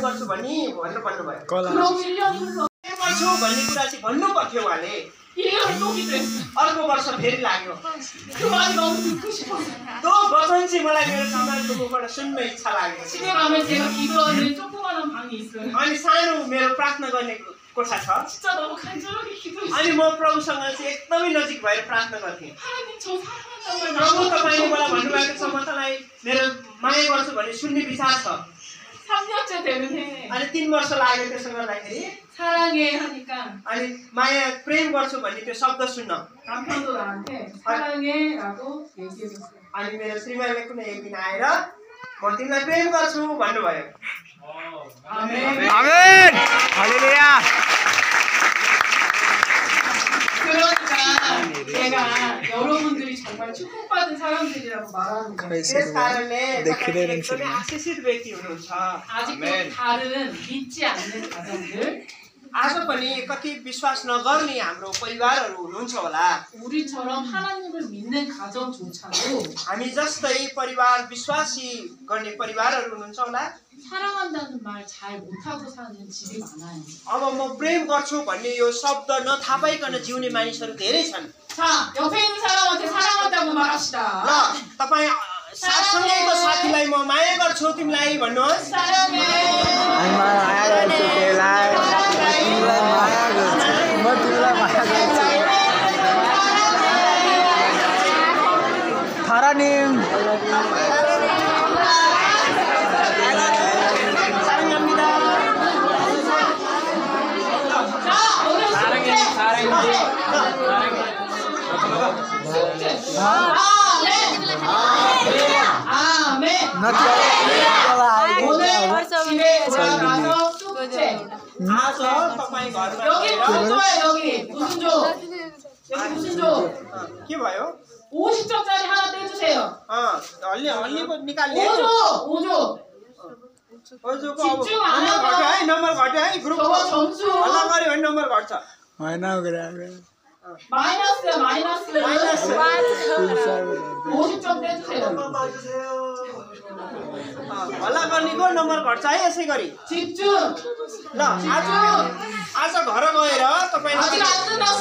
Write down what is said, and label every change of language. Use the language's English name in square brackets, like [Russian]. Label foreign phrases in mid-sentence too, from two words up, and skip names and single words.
[Nepali] भनी भनेर भन्नुभयो। [Korean] 그럼 1년이 흘러 [Nepali] प्रेम गर्छु भन्ने कुरा चाहिँ भन्नुपर्थ्यो उहाँले। [Korean] 1년이 또 기도했어. [Nepali] अर्को वर्ष फेरि लाग्यो। [Korean] 그 말이 너무 듣고 싶었어. [Nepali] त्यो वचन चाहिँ मलाई मेरो श्रीमानको मुखबाट सुन्न इच्छा लाग्यो। [Korean] 집에 가면 제가 기도하는 조그마한 방이 있어요. [Nepali] अनि सानो मेरो प्रार्थना गर्ने कोठा छ। [Korean] 진짜 너무 간절하게 기도했어요. [Nepali] अनि म प्रभुसँग चाहिँ एकदमै नजिक भएर प्रार्थना गर्थेँ। [Korean] 하나님 저 사랑한다고 [Nepali] प्रभु तपाईँले मलाई भन्नुभएको छ म तँलाई मेरो माया गर्छु भन्ने सुन्ने विचार छ। [Korean] 3년째 되는데 [Nepali] अनि 3 वर्ष लाग्यो त्यसो गर्दाखेरि। [Korean] 사랑해 하니까 [Nepali] अनि माया प्रेम गर्छु भन्ने त्यो शब्द सुन्न। [Korean] 남편도 나한테 사랑해라고 얘기해줬어요. [Nepali] अनि मेरो श्रीमानले कुनै एक दिन आएर म तिमीलाई प्रेम गर्छु भन्नुभयो। [Korean] 아멘. 아멘! 할렐루야! 그러니까 제가 여러분들이 정말 축복받은 사람들이라고 말하는 거예요. [Nepali] त्यस कारणले तपाईं एकदमै आशिषित व्यक्ति हुनुहुन्छ। [Korean] 아직도 다른 믿지 않는 가정들 [Nepali] आज पनि कति विश्वास नगर्ने हाम्रो परिवारहरू हुनुहुन्छ होला। [Korean] 우리처럼 하나님을 믿는 가정조차도 [Nepali] हामी जस्तै परिवार विश्वासी गर्ने परिवारहरू हुनुहुन्छ होला। [Korean] 사랑한다는 말 잘 못하고 사는 집이 많아요. [Nepali] अब म प्रेम गर्छु भन्ने यो शब्द नथाहा पाइकन जिउने मानिसहरू धेरै छन्। [Korean] 자, 옆에 있는 사람한테 사랑한다고 말합시다. [Nepali] ल तपाईँ सँगैको साथीलाई म माया गर्छु तिमीलाई भन्नुहोस्। [Korean] 사랑해. [Nepali] 마야 गर्छु तिमीलाई माया गर्छु म तिमीलाई माया गर्छु 타라님 [Korean] 사랑합니다. 자, 오늘 아멘. 오늘 집에 돌아가서 숙제. [Nepali] आज तपाईँ घरमा [Korean] 여기 무슨 조예요? 여기 무슨 조? 여기 무슨 조? [Nepali] के भयो? [Korean] 50점짜리 하나 떼주세요. [Nepali] हल्लीको निकाल्ने [Korean] 5조. [Nepali] ओजोको अब [Korean] 집중 안 [Nepali] नम्बर [Korean] 하고. [Nepali] घट्यो है, नम्बर घट्यो है, ग्रुपको [Korean] 저거 점수 [Nepali] हल्ला गऱ्यो भने नम्बर घट्छ। होइन 그래 [Korean] 마이너스야 마이너스. 50점 떼주세요. [Nepali] हल्ला गर्नेको नम्बर घट्छ है यसै गरी। [Korean] 집중. [Nepali] ल आज घर गएर तपाईले [Korean] 아직 안 끝났어.